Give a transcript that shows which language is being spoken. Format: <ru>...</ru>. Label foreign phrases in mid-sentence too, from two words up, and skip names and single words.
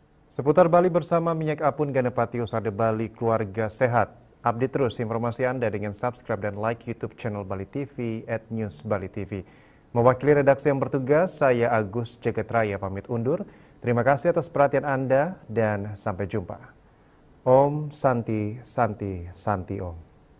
<id>Seputar Bali bersama Minyak Apun Ganapati Usada Bali Keluarga Sehat. Update terus informasi Anda dengan subscribe dan like YouTube channel Bali TV @newsbalitv. Mewakili redaksi yang bertugas, saya Agus Jagetraya pamit undur. Terima kasih atas perhatian Anda dan sampai jumpa.</id> <sa>Om Santi Santi Santi Om.</sa>